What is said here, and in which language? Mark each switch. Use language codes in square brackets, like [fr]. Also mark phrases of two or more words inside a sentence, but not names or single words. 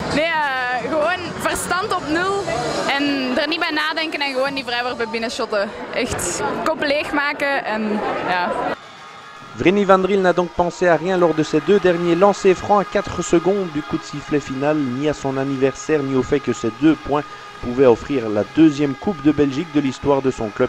[nl] Nee, gewoon verstand op nul en er niet bij nadenken en gewoon die vrijworpen binnenshotten. Echt kop leegmaken en ja. [fr] Vreni Van Driel n'a donc pensé à rien lors de ses deux derniers lancers francs à 4 secondes du coup de sifflet final, ni à son anniversaire, ni au fait que ces 2 points pouvaient offrir la deuxième Coupe de Belgique de l'histoire de son club.